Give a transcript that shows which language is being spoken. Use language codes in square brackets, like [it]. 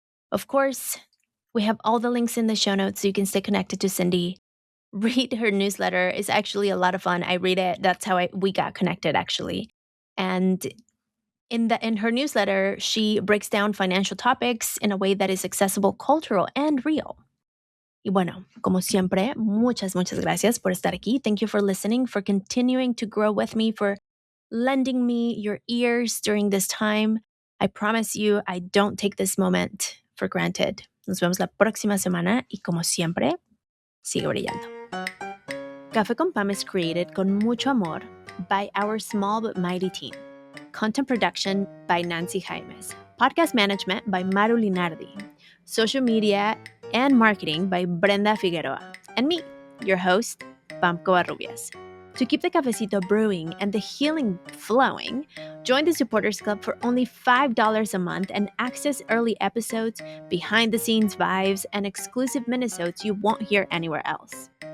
[en] Of course, we have all the links in the show notes so you can stay connected to Cindy. Read her newsletter. It's actually a lot of fun. I read it. That's how we got connected, actually. And in her newsletter, she breaks down financial topics in a way that is accessible, cultural, and real. [es] Y bueno, como siempre, muchas gracias por estar aquí. [en] Thank you for listening, for continuing to grow with me, for lending me your ears during this time. I promise you, I don't take this moment for granted. [es] Nos vemos la próxima semana y como siempre, sigue brillando. [en] Café con Pam is created [es] con mucho amor [en] by our small but mighty team. Content production by Nancy Jaimes. Podcast management by Maru Linardi. Social media and marketing by Brenda Figueroa. And me, your host, Pam Covarrubias. To keep the cafecito brewing and the healing flowing, join the Supporters Club for only $5 a month and access early episodes, behind-the-scenes vibes, and exclusive minisodes you won't hear anywhere else.